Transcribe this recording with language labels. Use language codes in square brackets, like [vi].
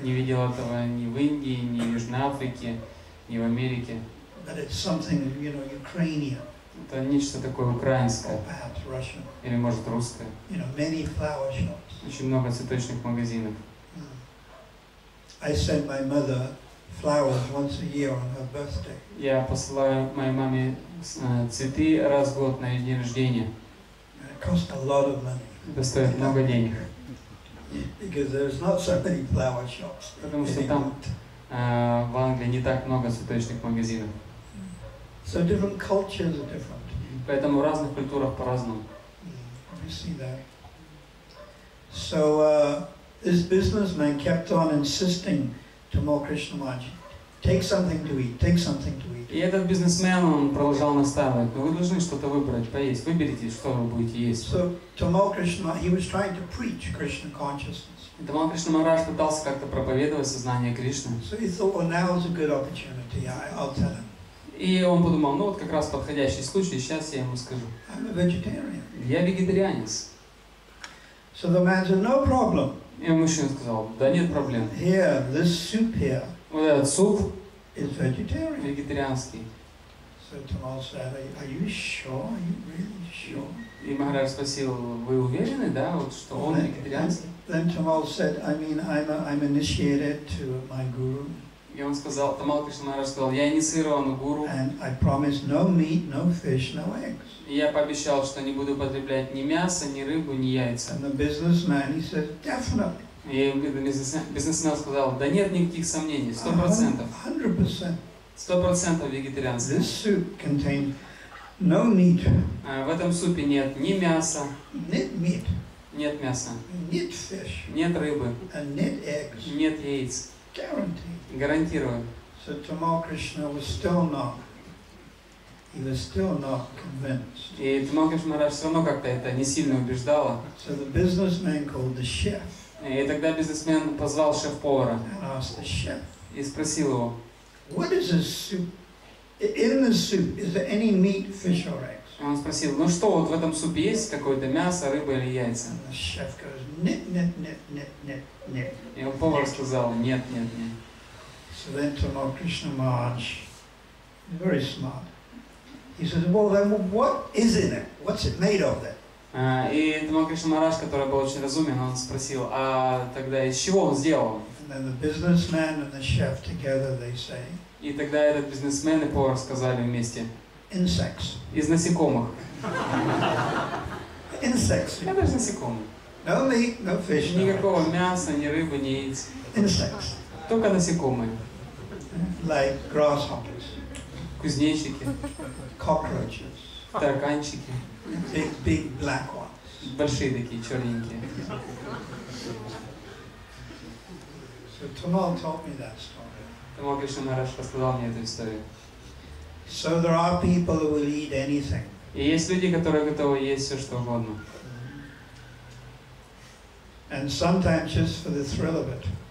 [ru] Не видел этого ни в Индии, ни в Южной Африке, ни в Америке. [en] But it's something, Ukrainian. [ru] Это нечто такое украинское. [en] Or perhaps Russian. [ru] Или, может, русское. [en] Many flower shops. [ru] Очень много цветочных магазинов. [en] I send my mother flowers once a year on her birthday. [ru] Я посылаю моей маме цветы раз в год на ее день рождения. [en] It costs a lot of money. [ru] Это стоит много денег. [en] Because there's not so many flower shops. [ru] Потому что там в Англии не так много цветочных магазинов. [en] So different cultures are different. [ru] Поэтому в разных культурах по-разному. [en] We see that. So this businessman kept on insisting to Tamal Krishna Maharaj, take something to eat, take something to eat. [ru] И этот бизнесмен, он продолжал настаивать, но вы должны что-то выбрать, поесть, выберите, что вы будете есть. [en] So Tamal Krishna, he was trying to preach Krishna consciousness. [ru] И Тамал Кришна Махарадж пытался как-то проповедовать сознание Кришны. [en] So he thought, well, now is a good opportunity. I'll tell him. [ru] И он подумал, ну вот как раз подходящий случай, сейчас я ему скажу. [en] I'm a vegetarian. [ru] Я вегетарианец. [en] So the man said, no problem. [ru] И мужчина сказал, да нет проблем. [en] Here, this soup here [ru] Вот этот суп [en] is vegetarian. [ru] вегетарианский. [en] So Tamal said, are you sure? Are you really sure? [ru] И Махарадж спросил, вы уверены, да, вот, что он вегетарианский? [en] Then Tamal said, I mean, I'm initiated to my guru. [ru] И он сказал, Тамал Кришна Махарадж сказал, я инициирован у гуру. [en] And I promised no meat, no fish, no eggs. [ru] И я пообещал, что не буду употреблять ни мясо, ни рыбу, ни яйца. [en] And the businessman, he said, definitely. [ru] И бизнесмен сказал, да нет никаких сомнений, 100%. [en] 100%. [ru] 100% вегетарианство. [en] This soup contains No meat. [ru] В этом супе нет ни мяса, Net [en] meat. [ru] нет мяса, Net [en] fish. [ru] нет рыбы, [en] And [ru] net [en] eggs. [ru] нет яиц. [en] Guaranteed. [ru] Гарантирую. [en] So Tamal Krishna was still not. He was still not convinced. [ru] И Тамал Кришна Махарадж все равно как-то это не сильно убеждало. [en] So the businessman called the chef [ru] И тогда бизнесмен позвал шеф-повара [en] and asked the chef, [ru] и спросил его, [en] "What is this soup? In the soup, is there any meat, fish, or eggs?" [ru] он спросил, ну что, вот в этом супе есть какое-то мясо, рыба или яйца? [en] And the chef goes, [ru] "Net, net, net, net, net, net." И повар сказал, нет, нет, нет. [en] So then Tamal Krishna Maharaj, very smart, he says, "Well then, what is in it? What's it made of then?" [ru] И Тамал Кришна Махарадж, который был очень разумен, он спросил, а тогда из чего он сделал? [en] And then the businessman and the chef together, they say, [ru] И тогда этот бизнесмен и повар сказали вместе, [en] "Insects." [ru] из насекомых. [en] Insects. [ru] Это же насекомые. [en] No meat, no fish, no [ru] Никакого [en] eggs. [ru] мяса, ни рыбы, ни яиц. [en] Insects. [ru] Только насекомые. [en] Like grasshoppers, [ru] Кузнечики, [en] cockroaches, [ru] тараканчики. [en] big black ones. [ru] Большие такие, черненькие. [en] So Tamal told me that story. [ru] Тамал Кришна Махарадж рассказал мне эту историю. [en] So there are people who will eat anything. [ru] И есть люди, которые готовы есть все, что угодно. [en] And sometimes just for the thrill of it.